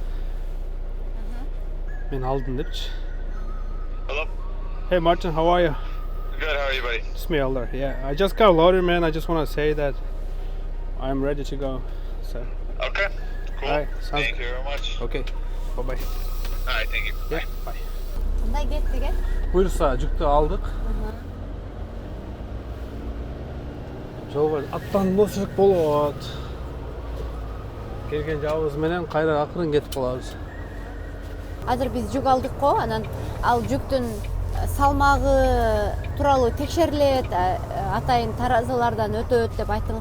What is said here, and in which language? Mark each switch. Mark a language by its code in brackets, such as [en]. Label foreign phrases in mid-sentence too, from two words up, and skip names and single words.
[ky] Мен алдым депчи. [en] Hello. Hey Martin, how are you? Good. How are you, buddy? It's me, Elder. Yeah, I just got loaded, man. I just want to say that I'm ready to go. So, Okay. Cool. All right, sounds Thank you very much. okay. Bye bye. All right. Thank you. Yeah, bye. [ky] Кандай кеттик э? Буюрса жүктү алдык. Жолго аттанбасак болот. Келген жабыбыз менен кайра акырын кетип калабыз. Азыр биз жүк алдык го, анан ал жүктүн салмагы тууралуу текшерилет, атайын таразалардан өтөт деп айттыңыз.